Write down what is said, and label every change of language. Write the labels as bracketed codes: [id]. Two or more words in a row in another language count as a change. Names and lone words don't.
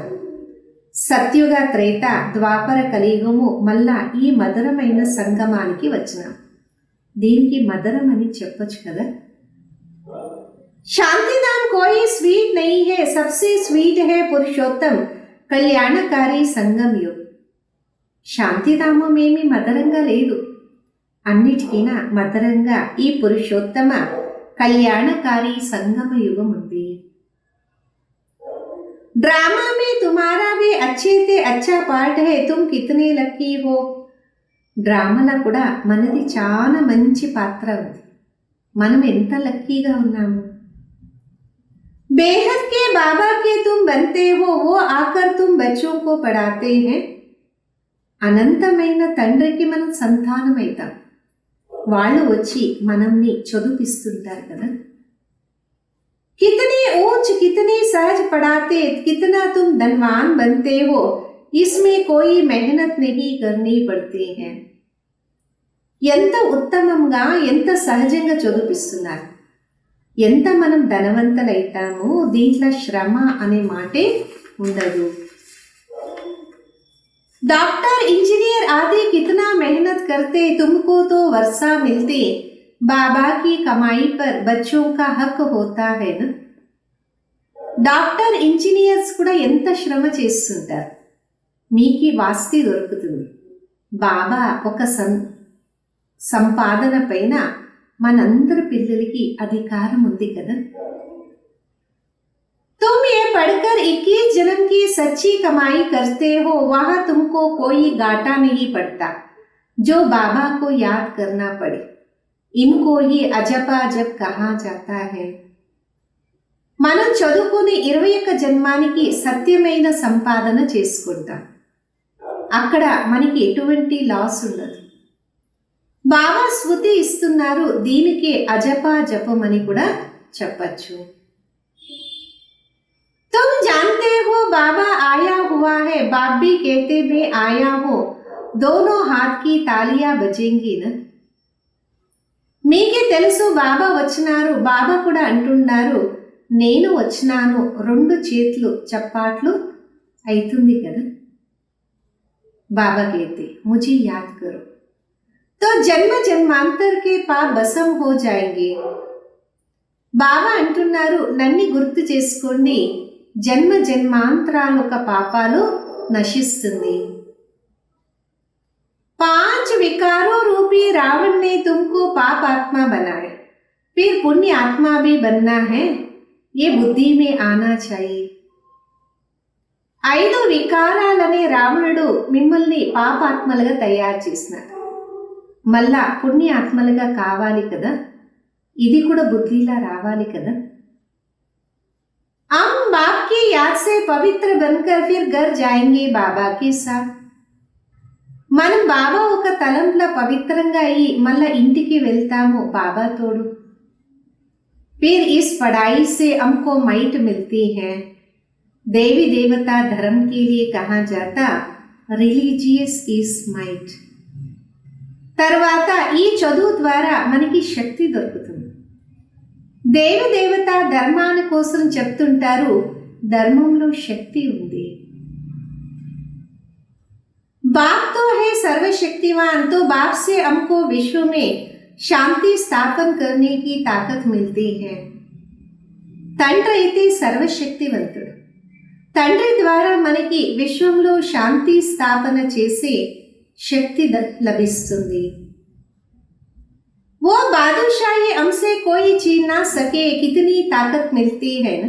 [te] సత్యుగ త్రేత ద్వాపర కలియుగము, మళ్ళా ఈ మధురమైన సంగమానికి వచ్చినాం. దీనికి మధురం అని చెప్పొచ్చు కదా. [hi] शांतिधाम कोई स्वीट नहीं है, सबसे स्वीट है पुरुषोत्तम कल्याणकारी संगम युग. [te] శాంతిధామమేమీ మధురంగా లేదు. అన్నిటికీనా మధురంగా ఈ పురుషోత్తమ కళ్యాణకారి సంగమ యుగం ఉంది. [hi] ड्रामा में तुम्हारा भी अच्छे से अच्छा पार्ट है, तुम कितने लकी हो. [te] డ్రామాలో కూడా మనది చాలా మంచి పాత్ర ఉంది. మనం ఎంత లక్కీగా ఉన్నాము. [hi] बेहद के बाबा के तुम बनते हो, वो आकर तुम बच्चों को पढ़ाते हैं. [te] అనంతమైన తండ్రికి మనం సంతానమైతాం. వాళ్ళు వచ్చి మనల్ని చదువుపిస్తుంటారు కదా. [hi] कितनी ऊंच कितनी सहज पढ़ाते, कितना तुम धनवान बनते हो, इसमें कोई मेहनत नहीं करनी पड़ती है. [te] ఎంత ఉత్తమంగా ఎంత సహజంగా చదువుపిస్తున్నారు. ఎంత మనం ధనవంతులైతామో దీంట్లో శ్రమ అనే మాటే ఉండదు. [hi] डॉक्टर इंजीनियर आदि कितना मेहनत करते, तुमको तो वर्षा मिलती, बाबा की कमाई पर बच्चों का हक होता है ना. [te] డాక్టర్ ఇంజనీర్స్ కూడా ఎంత శ్రమ చేస్తుంటారు. మీకు వాస్తి దొరుకుతుంది. బాబా ఒక సంపాదన పైన మనందరి పిల్లలకి అధికారం ఉంది కదా. [hi] तुम ये पढ़कर 21 जन्म की सच्ची कमाई करते हो, वहां तुमको कोई घाटा नहीं पड़ता जो बाबा को याद करना पड़े. इनको ही अजपाजप कहा जाता है. [te] మనం చదువుకుని 21 జన్మానికి సత్యమైన సంపాదన చేసుకుంటాం. అక్కడ మనకి ఎటువంటి లాస్ ఉండదు. బాబా స్మృతి ఇస్తున్నారు. దీనికే అజపా జపం అని కూడా చెప్పచ్చు. [hi] तुम जानते हो बाबा आया हुआ है, बाप भी कहते मैं आया हो, दोनों हाथ की तालियां बजेंगी ना. [te] మీకే తెలుసు బాబా వచ్చినారు. బాబా కూడా అంటున్నారు నేను వచ్చినాను, రెండు చేతులు చప్పాట్లు అవుతుంది కదా. [hi] బాబా कहते मुझे याद करो तो जन्म जन्मांतर के पाप भस्म हो जाएंगे. [te] బాబా అంటున్నారు నన్ను గుర్తు చేసుకోండి, జన్మ జన్మాంతరాల యొక్క పాపాలు నశిస్తుంది. [hi] 5 विकारों रूपी रावण ने तुमको पाप आत्मा बनाया, फिर पुण्य आत्मा भी बनना है, ये बुद्धि में आना चाहिए. [te] 5 వికారాలనే రావణుడు మిమ్మల్ని పాపాత్మలుగా తయారు చేసినాడు. మళ్ళా పుణ్యాత్మలుగా కావాలి కదా. ఇది కూడా బుద్ధిలా రావాలి కదా. [hi] हम बाप की याद से पवित्र बनकर फिर घर जाएंगे बाबा के साथ. [te] మనం బాబా ఒక తలంలో పవిత్రంగా అయ్యి మళ్ళా ఇంటికి వెళ్తాము బాబా తోడు. [hi] फिर इस पढ़ाई से हमको माइट मिलती है. देवी देवता धर्म के लिए कहा जाता [en] religious is might. [te] తర్వాత ఈ చదువు ద్వారా మనకి శక్తి దొరుకుతుంది. దేవి దేవత ధర్మాని కోసం చెప్తుంటారు ధర్మంలో శక్తి ఉంది. [hi] बाप तो है सर्वशक्तिवान, तो बाप से हमको विश्व में शांति स्थापन करने की ताकत मिलती है. [te] తండ్రి అయితే సర్వశక్తివంతుడు. తండ్రి ద్వారా మనకి విశ్వంలో శాంతి స్థాపన చేసే శక్తి లభిస్తుంది. [hi] वो बादशाही हमसे कोई छीन ना सके, कितनी ताकत मिलती है ना.